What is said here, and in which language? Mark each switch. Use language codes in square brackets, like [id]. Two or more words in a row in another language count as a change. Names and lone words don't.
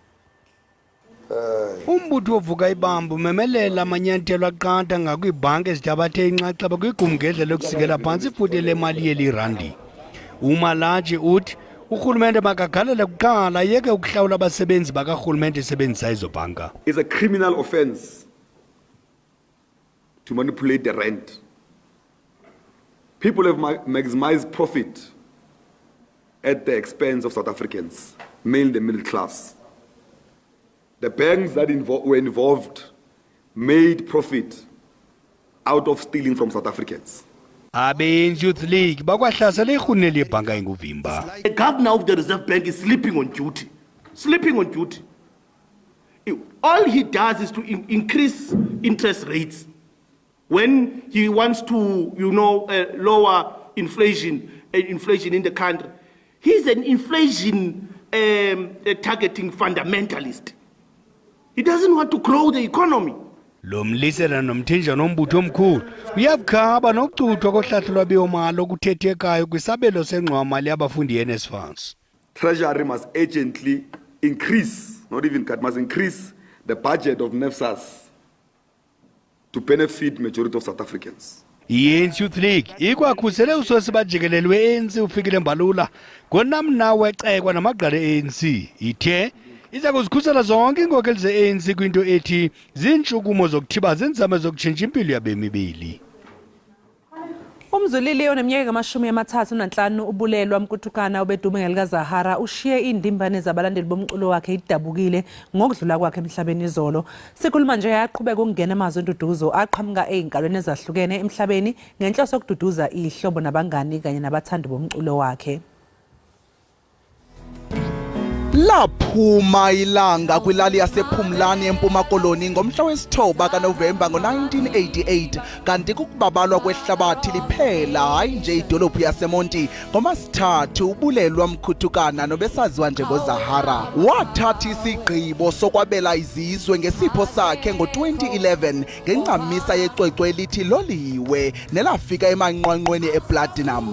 [xh] Umbutho ovuka ibambo umemelela amanyathelo aqatha ngakwiibhanki ezithabathe inxaxheba kwigumgedlela lokusingela phantsi ifuthe lemali yeli randi. uMalachi uthi urhulumente makagalele kuqala yeke ukuhlawula abasebenzi bakarhulumente esebenzisa ezo bhanka. [en] It's a criminal offense to manipulate the rent. People have maximized profit at the expense of South Africans, mainly the middle class. The banks that were involved made profit out of stealing from South Africans. Abenzi Youth League bakwahlasela irhuneli yebhanka enguvimba. The governor of the Reserve Bank is sleeping on duty. Sleeping on duty. All he does is to increase interest rates when he wants to, lower inflation in the country. He's an inflation targeting fundamentalist. He doesn't want to grow the economy. [xh] Lo mlisela nomthinja nombutho omkhulu uyabukhaba nokucuthwa kohlahlo lwabiwo-mali okuthethekayo kwisabelo sengxowa-mali yabafundi ye-NSFAS. [en] Treasury must urgently increase, not even cut, must increase the budget of NSFAS to benefit majority of South Africans. [xh] I-ANC Youth League ikwakhusele usosiba Jikelele we-ANC ufikile mbalula ngonamnawo wecekwa namagqala e-ANC ithe iza kuzikhusela zonke iinkokheli ze-ANC kwinto ethi ziintshukumo zokuthibaza iinzame zokutshintsha impilo yabemibili. Umzulili oneminyaka ama-35 ubulelwa mkuthukana obedume ngelikaZahara ushiye iindimbane zabalandeli bomculo wakhe idabukile ngokudlula kwakhe emhlabeni izolo. [zu] Sikhuluma nje yaqhubeka ukungena amazwi enduduzo aqhamuka ey'nkalweni ezahlukene emhlabeni ngenhloso yokududuza ihlobo nabangani kanye nabathandi bomculo wakhe. [xh] Laphuma ilanga kwilali yasePhumlani eMpuma Koloni ngomhla wesi-9 kaNovemba ngo-1988 kanti kukubabalwa kwehlabathi liphela hayi nje idolophu yaseMonti ngoMasithathu ubulelwa mkhuthukana nobesaziwa njengoZahara. Wathatha isigqibo sokwabela izizwe ngesipho sakhe ngo-2011 ngencamisa yecwecwe elithi Loliwe nelafika emanqwanqweni eplatinum.